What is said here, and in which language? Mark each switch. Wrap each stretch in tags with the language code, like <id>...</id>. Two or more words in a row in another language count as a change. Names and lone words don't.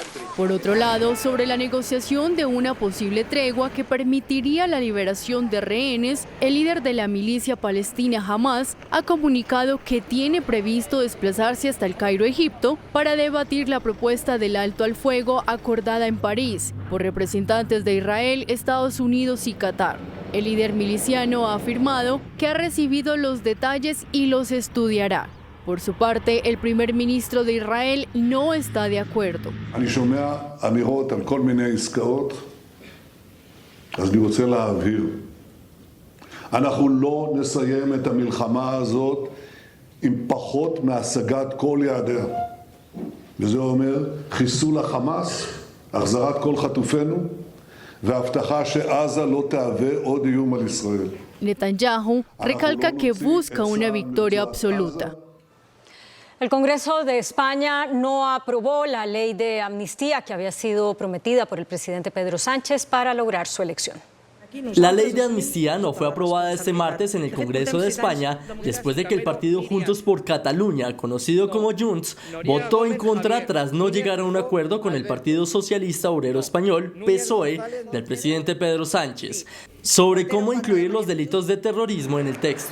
<es>Por otro lado, sobre la negociación de una posible tregua que permitiría la liberación de rehenes, el líder de la milicia palestina Hamas ha comunicado que tiene previsto desplazarse hasta el Cairo, Egipto, para debatir la propuesta del alto al fuego acordada en París por representantes de Israel, Estados Unidos y Qatar. El líder miliciano ha afirmado que ha recibido los detalles y los estudiará. Por su parte, el primer ministro de Israel no está de acuerdo.</es> <he>אנחנו לא נסיים את המלחמה הזאת עם פחות מהשגת כל יעדיה. וזה אומר חיסול החמאס, החזרת כל חטופינו, והבטחה שעזה לא תהווה עוד איום על ישראל.</he> <es>Netanyahu recalca que busca una victoria absoluta. El Congreso de España no aprobó la ley de amnistía que había sido prometida por el presidente Pedro Sánchez para lograr su elección. La ley de amnistía no fue aprobada este martes en el Congreso de España después de que el partido Juntos por Cataluña, conocido como Junts, votó en contra tras no llegar a un acuerdo con el Partido Socialista Obrero Español, PSOE, del presidente Pedro Sánchez, sobre cómo incluir los delitos de terrorismo en el texto.</es>